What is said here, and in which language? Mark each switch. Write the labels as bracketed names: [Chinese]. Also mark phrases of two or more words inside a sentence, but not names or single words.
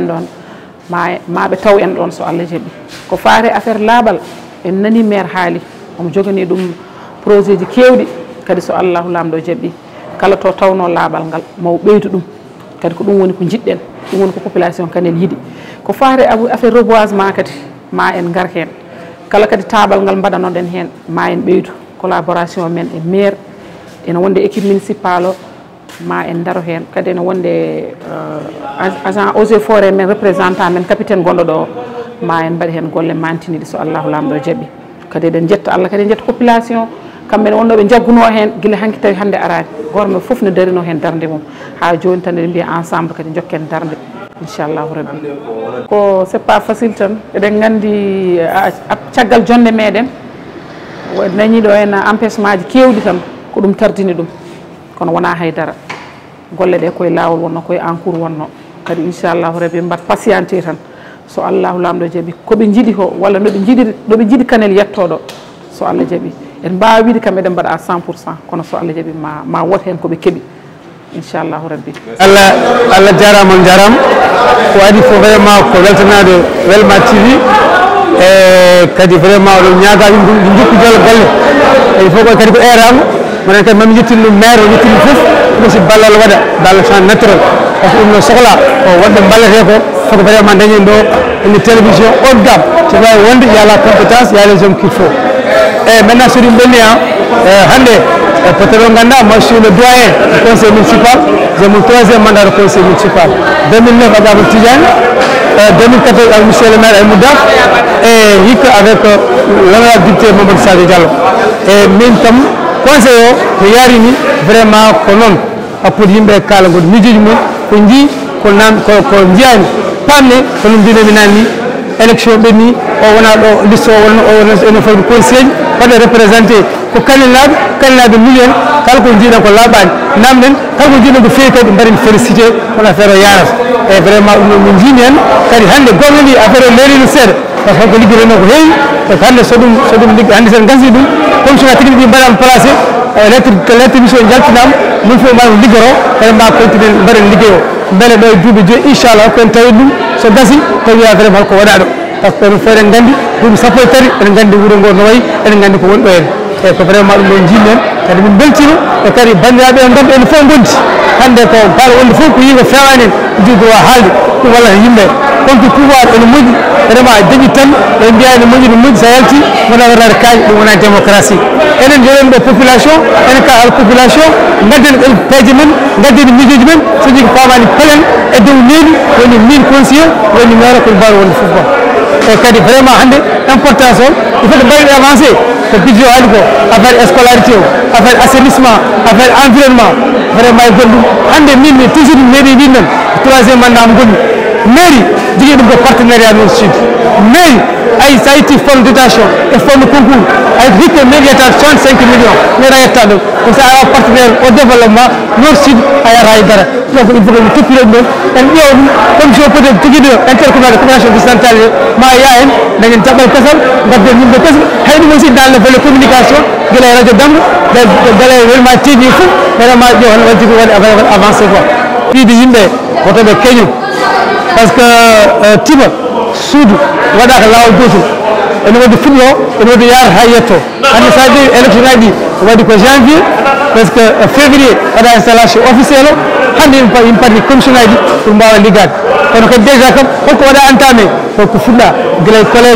[Fula] ɗon maɓe taw en ɗon so Allah jaaɓi ko faate affaire laaɓal en nani maire haali omo jogani ɗum projet ji kewɗi kadi so Allahu lamɗo jaaɓi kala to tawno laaɓal ngal maw ɓeydu ɗum kadi ko ɗum woni ko jiɗɗen ɗum woni ko population Kanel yiɗi ko faare [French] affaire reboisement [Fula] kadi ma en gar heen kala kadi taabal ngal mbaɗanoɗen heen ma en ɓeydu collaboration men e maire ene wonde [French] équipe municipal [Fula] o ma en daro heen kadi ene wonde [French] agent eaux et forêt [Fula] men représentant men capitaine gonɗo ɗo ma en mbaɗi heen golle mantiniɗi so allahu lamɗo jaɓi kadi eɗen jetta Allah kadi en jetta population kamɓe wonnoɓe jagguno heen guila hanki tawi hannde arani gorme fof ne darino heen darde mum ha joni tan eɗen mbiya ensemble kadi jokken darde inchallahu rabbi ko [French] c'est pas facile [Fula] tan eɗen gandi caggal jonde meɗen dañi ɗo en empêchement ji kewɗi tan ko ɗum tardini ɗum kono wona haydara golle ɗe koye lawol wonno koye [French] en cours [Fula] wonno kadi inchallahu rabbi mbat patienté tan so allahu lamɗo jaaɓi koɓe jiiɗi ko walla ɗoɓe jiiɗi Kanel yettoɗo so Allah jaaɓi en mbawi wiide kam eɗen mbaɗa 100% kono so Allah jaaɓi ma wot hen koɓe keeɓi inchallahu rabbi Allah jarama on jarama ko adi fo vraiment ko weltanade Welma TV e kadi vraiment oɗon ñaaga yimɓe ɗi jokku jolo golle [French] il faut [Fula] ko kadi ko erama monen kadi mami yettin ɗum maire o yettin ɗum foof aussi ballal waɗa [French] dans le champ naturel par ce que [Fula] ɗum no sohla ko wonɓe ballete ko foko vraiment dañen ɗo [French] une télévision haut de gamme [Fula] so wawi wonde [French] il y a la compétence il y a les hommes qu'il faut [Fula] e maintenant so ɗum ɓenni hande peut-être on ganda [French] moi je suis le doyen du conseil municipal j'ai mon 3e mandat de conseil municipal 2009 avec Abou Tidiane [Fula] 2014 [French] avec monsieur le maire Moudaf et [Fula] hikka [French] avec l'honorable député Mamadou Sadio Diallo et [Fula] min tam conseil o ko yarini vraiment ko noon hakkude yimɓe kala goɗo miijoji mum ko jii ko jiyani pamne kono mbinomi nani élection ɓenni o wona ɗo liste o wonno ene fawde conseil waɗa représenté ko kanellaɓe miijen kala ko jiiɗen ko laaɓani namden kala ko jiiɗen ko fewi kadi mbaɗen félicité on affaire o yarata e vraiment ɗum min jini hen kadi hande golle ndi affaire o leerino seeɗa [French] par ce que [Fula] ko liggoɗeno ko heewi donc hande so ɗum liggo hande sen gasi ɗum [French] commission technique [Fula] ɗi mbaɗama placé [French] lettre mission [Fula] jaltinama min fof maɗum liggoro kadi mba continue mbaɗen ligguey o beele ɗo e duuɓi joyi inchallah koen tawi ɗum so gasi tawi affaire holko waɗa ɗo [French] par ce que [Fula] ɗum fof eɗen gandi duuɓi sappo e tati eɗen gandi wuuro ngo no wayi eɗen gandi ko woni ɗo hen e ko vraiment ɗum ɗo jinmi hen kadi min beltima e kadi bandiraɓe en gamɓe ene fof gondi hande ko baɗo wonde fof ko yimɓe fewani en jiɗi droit haalde ɗum wallata yimɓe konti pouvoir ene moƴƴi vraiment dañi tan ɓe mbiya ene moƴƴi ne moƴƴi sa yalti wona waɗade kaaƴe ɗum wona démocratie enen joɗen ɗo population enen ka al population gadden peeje men gadden miijoji men so jigi famani pelen e dow leydi woni min conseiller woni maire ko mbawi wonde fof e kadi vraiment hande importance o [French] il faut que [Fula] mbaɗen avancé ko budget o haali ko [French] affaire scolarité [Fula] o [French] affaire assainissement affaire environnement [Fula] vraiment e goɗɗum hande min mi [French] toujours mairie [Fula] wi men [French] 3e mandat [Fula] mo gonmi mairie jogui ɗum ko [French] partenariat non sud mairie [Fula] ay sa itti [French] forme dotation [Fula] e [French] forme concours [Fula] ay hikka mairie yetta 65 [French] millions mairie [Fula] yetta ɗum ko sa awa partenaire [French] au développement non sud [Fula] a yata e dara donc [French] il faut que [Fula] mi toppire ɗum ɗon en ƴeewa ɗum [French] commission peut être [Fula] joguiɗo [French] intercommunal de coopération décentralisée [Fula] ma ya hen dañen jaɓɓal kasal gadden yimɓe kasal hay ɗum [French] aussi dans le volet communication [Fula] guila e radio damgo guila e Welma TV fof vraiment ƴeew hono wadde ko waɗi [French] avancé quoi [Fula] fiide yimɓe wotoɓe keñum par [French] ce que [Fula] tiba suudu waɗaka lawol gotel ene wadde fuɗɗo ene wadde yaara ha yetto hande sa ƴeewi élection ngaji waɗi ko [French] janvier presque février [Fula] waɗa [French] installation officiel [Fula] o hande yimɓe [French] parti commission [Fula] ngaji pour mbawa liggade kono kadi déjà kam holko waɗa entamé holko fuɗɗa guila e collège